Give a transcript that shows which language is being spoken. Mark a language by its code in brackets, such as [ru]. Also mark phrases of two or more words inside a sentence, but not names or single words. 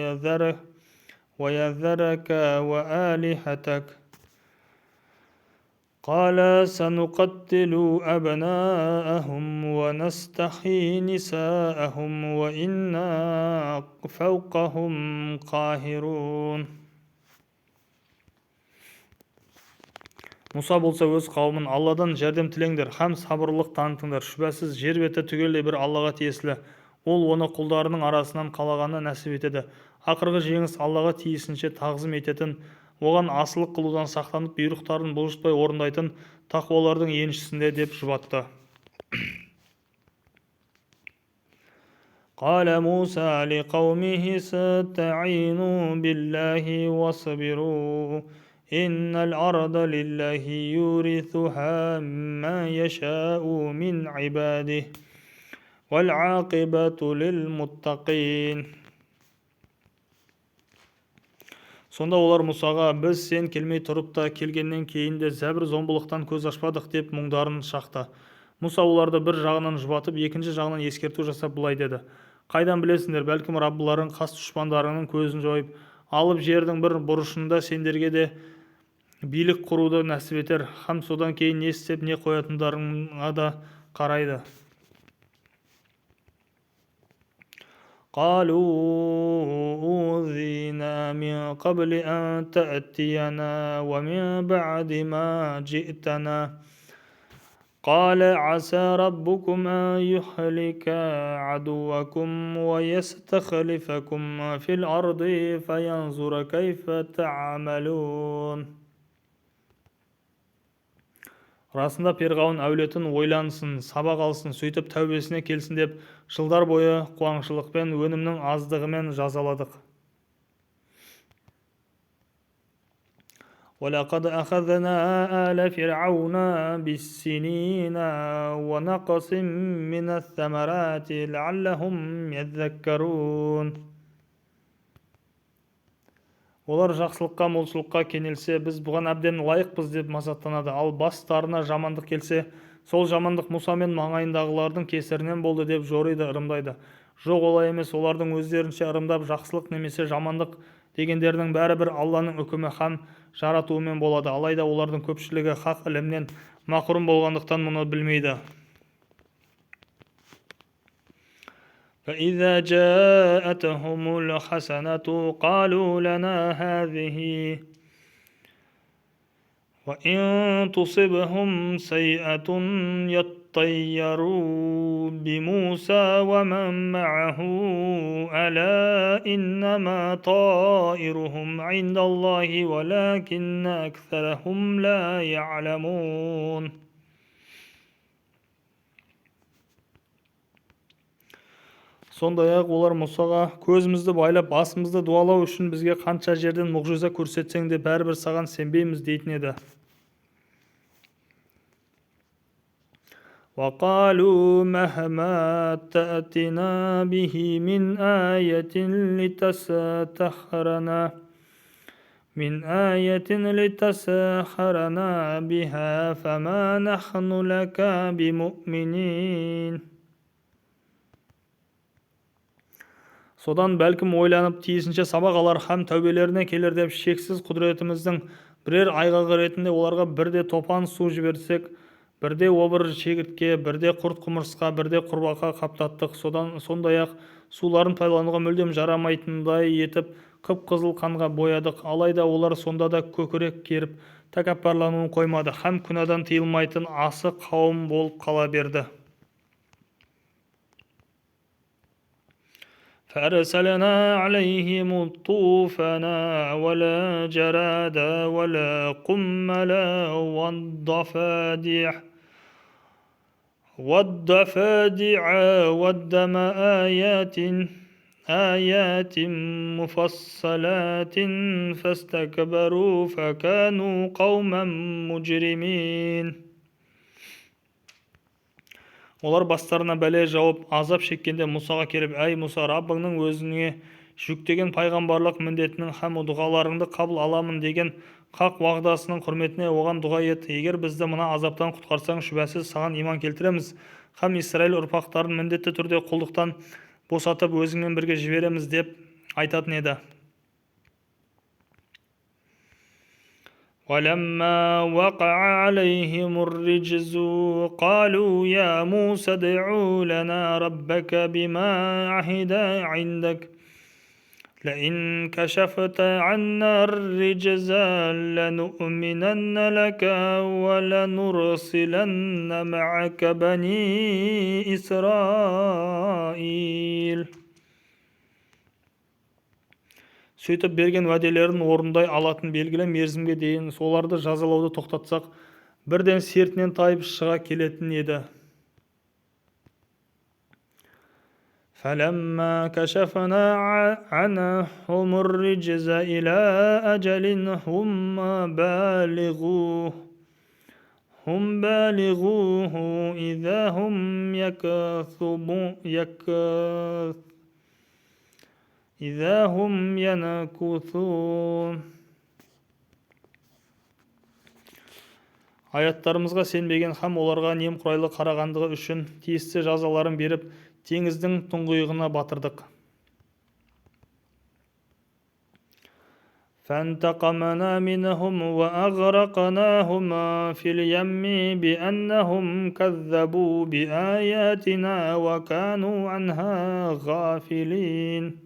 [ar] ويذرك وآلهتك قال سنقتل أبناءهم ونستحيي نساءهم وإنا فوقهم قاهرون. [kk] Мұса болса өз қауымын: Алладан жәрдем тілеңдер һәм сабырлық танытыңдар. Шүбәсіз жер беті түгелдей бір Аллаға тиесілі. Ол оны құлдарының арасынан қалағаны нәсіп етеді. Ақырғы жеңіс Аллаға тиісінше тағзым ететін, оған асылық қылудан сақтанып, бұйрықтарын бұлжытпай орындайтын тақуалардың еншісінде деп жұбатты. [ar] قال موسى لقومه استعينوا بالله واصبروا إن الأرض لله يورثها من يشاء من عباده والعاقبة للمتقين. [kk] Сонда олар Мұсаға: біз сен келмей тұрып та, келгеннен кейін де зәбір-зомбылықтан көз ашпадық деп мұңдарын шақты. Мұса оларды бір жағынан жұбатып, екінші жағынан ескерту жасап былай деді: қайдан білесіңдер, бәлкім Раббыларың қас дұшпандарының көзін жойып алып жердің бір бұрышында сендерге де билік құруды нәсіп етер, һәм содан кейін не істеп не қоятындарыңа да қарайды. [ar] قالوا أوذينا من قبل أن تأتينا ومن بعد ما جئتنا قال عسى ربكم أن يهلك عدوكم ويستخلفكم في الأرض فينظر كيف تعملون. [kk] Расында перғауын әулетін ойлансын, сабақ алсын, сөйтіп тәубесіне келсін деп жылдар бойы қуаңшылықпен, өнімнің аздығымен жазаладық. [ar] وَلَقَدْ أَخَذْنَا آلَ فِرْعَوْنَ بِالسِّنِينَ وَنَقْصٍ مِّنَ الثَّمَرَاتِ لَعَلَّهُمْ يَذَّكَّرُونَ. [kk] Олар жақсылыққа, молшылыққа кенелсе, біз бұған әбден лайықпыз деп масаттанады. Ал бастарына жамандық келсе, сол жамандық Мұса мен маңайындағылардың кесірінен болды деп жориды, ырымдайды. Жоқ, олай емес. Олардың өздерінше ырымдап, жақсылық немесе жамандық дегендердің бәрібір Алланың үкімі һәм жаратуымен болады. Алайда олардың көпшілігі хақ ілімнен мақрұм болғандықтан мұны білмейді. [ar] فإذا جاءتهم الحسنة قالوا لنا هذه وإن تصبهم سيئة يطيروا بموسى ومن معه ألا إنما طائرهم عند الله ولكن أكثرهم لا يعلمون. [kk] Сондай-ақ олар Мұсаға: көзімізді байлап, басымызды дуалау үшін бізге қанша жерден мұғжиза көрсетсең де бәрібір саған сенбейміз дейтін еді. [ar] وَقَالُوا مَهْمَا تَأْتِنَا بِهِ مِنْ آيَةٍ لِتَسْحَرَنَا بِهَا فَمَا نَحْنُ لَكَ بِمُؤْمِنِينَ. [kk] Содан бәлкім ойланып тиісінше сабақ алар һәм тәубелеріне келер деп шексіз құдіретіміздің бірер айғағы ретінде оларға бірде топан су жіберсек, бірде обыр шегіртке, бірде құрт құмырсқа, бірде құрбақа қаптаттық. Сондай-ақ суларын пайдалануға мүлдем жарамайтындай етіп қып-қызыл қанға боядық. Алайда олар сонда да көкірек керіп тәкаппарлануын қоймады һәм күнәдан тыйылмайтын асы қауым болып қала берді. [ar] فأرسلنا عليهم الطوفان والجراد والقمل والضفادع والدم آيات مفصلات فاستكبروا فكانوا قوما مجرمين. [kk] Олар бастарына бәле жауып, азап шеккенде Мұсаға келіп: әй Мұса, Раббыңның өзіңе жүктеген пайғамбарлық міндетінің һәм дұғаларыңды қабыл аламын деген хақ уағдасының құрметіне оған дұға ет. Егер бізді мына азаптан құтқарсаң, шүбәсіз саған иман келтіреміз һәм Исраил ұрпақтарын міндетті түрде құлдықтан босатып өзіңмен бірге жібереміз деп айтатын еді. [ar] ولما وقع عليهم الرجز قالوا يا موسى ادع لنا ربك بما عهد عندك لئن كشفت عنا الرجز لنؤمنن لك ولنرسلن معك بني إسرائيل. [kk] Сөйтіп берген уәделерін орындай алатын белгілі мерзімге дейін соларды жазалауды тоқтатсақ, бірден сертінен тайып шыға келетін еді. [ar] فَلَمَّا كَشَفْنَا عَنْهُمُ الرِّجْزَ إِلَى أَجَلٍ هُمْ بالغوه إِذَا هُمْ ينكثون. [kk] Аяттарымызға сенбеген һәм оларға немқұрайлы қарағандығы үшін тиісті жазаларын беріп, теңіздің тұңғиығына батырдық. [ar] فَانْتَقَمْنَا مِنْهُمْ وَأَغْرَقْنَاهُمْ فِي الْيَمِّ بِأَنَّهُمْ كَذَّبُوا بِآيَاتِنَا وَكَانُوا عَنْهَا غَافِلِينَ.